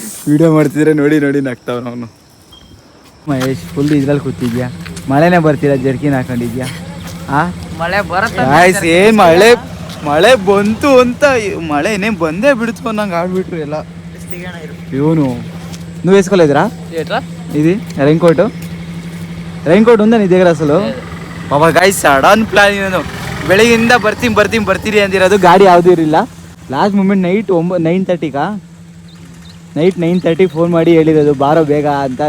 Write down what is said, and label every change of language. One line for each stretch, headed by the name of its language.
Kannada: Video ಮಾಡ್ತಿದ್ರೆ ನೋಡಿ ನಗ್ತಾವನವನು. Mahesh full ಇದ್ರಲ್ಲಿ ಕೂತಿದ್ಯಾ, ಮಳೆನೇ ಬರ್ತೀರಾ, ಜರ್ಕಿನ್ ಹಾಕೊಂಡಿದ್ಯಾ? ಮಳೆ ಬರುತ್ತೆ. ಏನ್ ಮಳೆ ಬಂತು ಅಂತ, ಮಳೆ ಇನ್ನೇನು ಬಂದೇ ಬಿಡ್ತು ಅನ್ನಂಗೆ ಆಡ್ಬಿಟ್ರು ಎಲ್ಲ. ಇವನು
Telugu: నువ్వు వేసుకోలేదురా ఇది ರೈನ್ಕೋಟ್ ఉందా నీ దగ్గర అసలు?
Kannada: ಪಾಪ ಗಾಯ್ಸ್ ಸಡನ್ ಪ್ಲಾನ್ ಇವನು. ಬೆಳಗ್ಗೆಯಿಂದ ಬರ್ತೀನಿ ಅಂದಿರೋದು, ಗಾಡಿ ಯಾವುದೂ ಇರಲಿಲ್ಲ. ಲಾಸ್ಟ್ ಮೂಮೆಂಟ್ ನೈಟ್ 9:30 ಫೋನ್ ಮಾಡಿ ಹೇಳಿರೋದು ಬಾರೋ ಬೇಗ ಅಂತ.